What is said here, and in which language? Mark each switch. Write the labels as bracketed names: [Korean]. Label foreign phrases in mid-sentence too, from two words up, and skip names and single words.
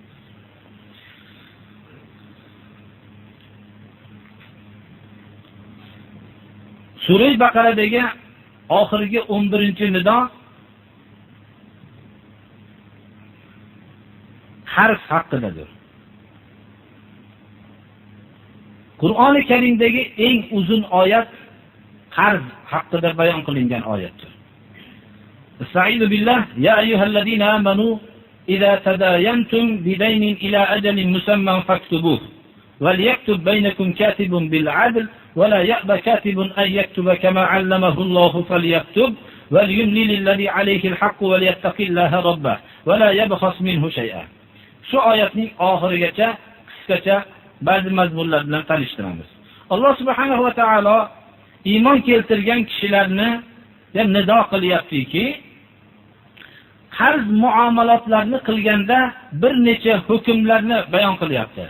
[Uzbek] Sura Baqaradagi oxirgi 11-nido qarz haqidadir. Qur'oni Karimdagi eng uzun oyat qarz haqida bayon qilingan oyatdir. [Arabic] أستعيذ بالله يا أيها الذين آمنوا إذا تداينتم بدين إلى أجل مسمى فاكتبوه وليكتب بينكم كاتب بالعدل ولا يأب كاتب أن يكتب كما علمه الله فليكتب وليملل الذي عليه الحق وليتق الله ربه ولا يبخس منه شيئا. [Uzbek] Shu oyatning oxirigacha qisqacha ba'zi mazmunlar bilan tanishtiramiz. Alloh [Arabic] سبحانه وتعالى [Uzbek] iymon keltirgan kishilarni nido qilyaptiki, qarz muomalotlarni qilganda bir necha hukmlarni bayon qilyapti.